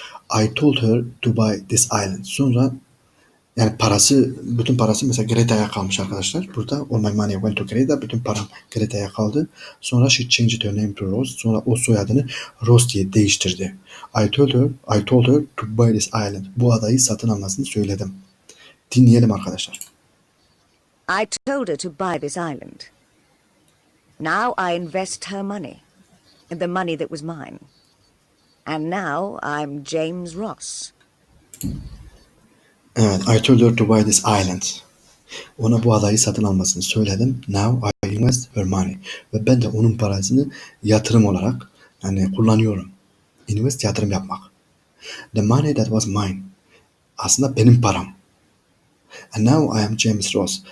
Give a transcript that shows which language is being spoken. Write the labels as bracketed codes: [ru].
[en] I told her to buy this island. [tr] Sonra yani parası, bütün parası mesela Greta'ya kalmış arkadaşlar. Burada [en] all my money went to Greta. [tr] Bütün param Greta'ya kaldı. Sonra [en] she changed her name to Rose. [tr] Sonra o soyadını Rose diye değiştirdi. [en] I told her to buy this island. [tr] Bu adayı satın almasını söyledim. Dinleyelim arkadaşlar. [en] I told her to buy this island. Now I invest her money, the money that was mine. And now I'm James Ross. Evet, I told her to buy this island. [tr] Ona bu adayı satın almasını söyledim. [en] Now I invest her money. [tr] Ve ben de onun parasını yatırım olarak yani kullanıyorum. [en] Invest, [tr] yatırım yapmak. [en] The money that was mine. [tr] Aslında benim param. [en] And now I am James Ross.